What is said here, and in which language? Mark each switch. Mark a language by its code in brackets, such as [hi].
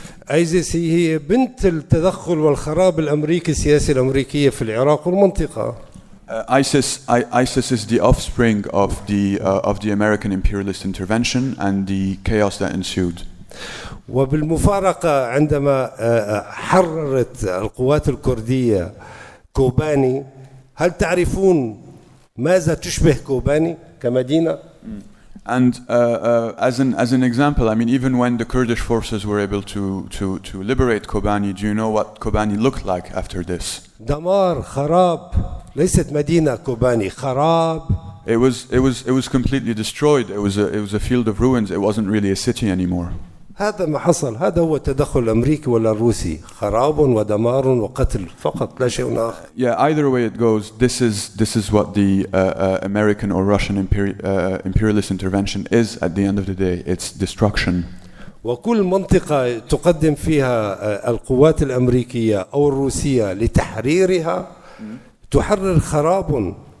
[ar] ISIS هي بنت التدخل والخراب الأمريكي السياسي الأمريكية في العراق والمنطقة. [en] ISIS is the offspring of the American imperialist intervention and the chaos that ensued. [ar] وبالمفارقة عندما حررت القوات الكردية كوباني، هل تعرفون ماذا تشبه كوباني كمدينة؟ [en] And as an example, I mean, even when the Kurdish forces were able to liberate Kobani, do you know what Kobani looked like after this? [ar] دمار، خراب، ليست مدينة كوباني، خراب. [en] It was completely destroyed. It was a field of ruins. It wasn't really a city anymore. [ar] هذا ما حصل، هذا هو التدخل الأمريكي ولا الروسي، خراب ودمار وقتل فقط لا شيء آخر. [en] Yeah, either way it goes, this is what the American or Russian imperialist intervention is at the end of the day. It's destruction. [ar] وكل منطقة تقدم فيها القوات الأمريكية أو الروسية لتحريرها تحرر خراب.